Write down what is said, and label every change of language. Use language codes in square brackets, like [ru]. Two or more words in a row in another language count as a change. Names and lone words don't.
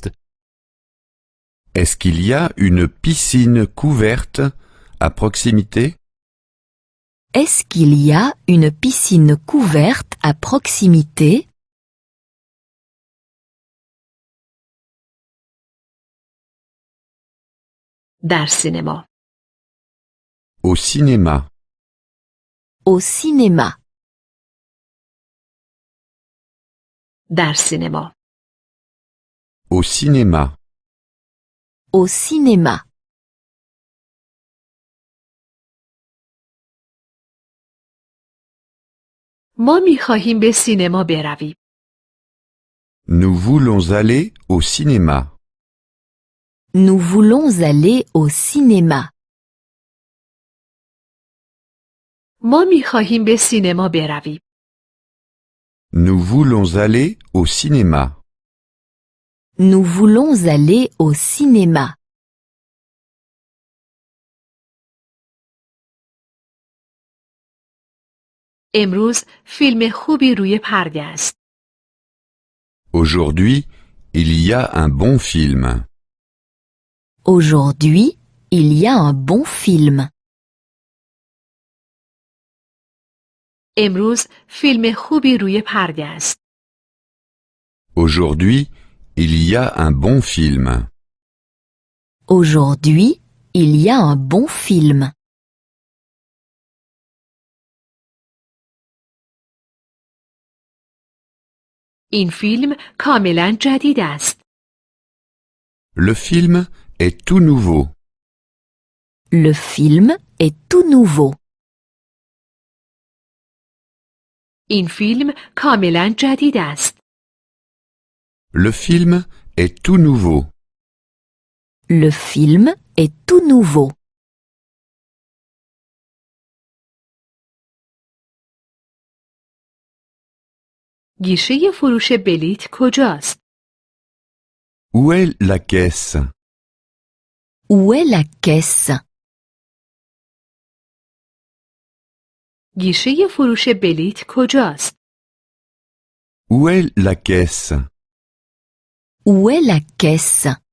[fr] Est-ce qu'il y a une piscine couverte à proximité? Est-ce qu'il y a une piscine couverte à proximité? [fa] در سینما. [fr] Au cinéma. Au cinéma. [fa] در سینما. [fr] Au cinéma. Au cinéma. [fa] ما می‌خواهیم به سینما برویم. [fr] Nous voulons aller au cinéma. Nous voulons aller au cinéma. [fa] ما می‌خواهیم به سینما برویم. [fr] Nous voulons aller au cinéma. Nous voulons aller au cinéma. [fa] امروز فیلم خوبی روی پرده است. [fr] Aujourd'hui, il y a un bon film. Aujourd'hui, il y a un bon film. [fa] امروز فیلم خوبی روی پرده است. [fr] Aujourd'hui, il y a un bon film. Aujourd'hui, il y a un bon film. [fa] این فیلم کاملا جدید است. [fr] Le film est tout nouveau. Le film est tout nouveau. [fa] این فیلم کاملا جدید است. [fr] Le film est tout nouveau. Le film est tout nouveau. [fa] گیشه فروش بلیت کجاست؟ [fr] Où est la caisse? Où est la caisse? [fa] گیشه فروش بلیت کجاست؟ [fr] Où est la caisse? Où est la caisse?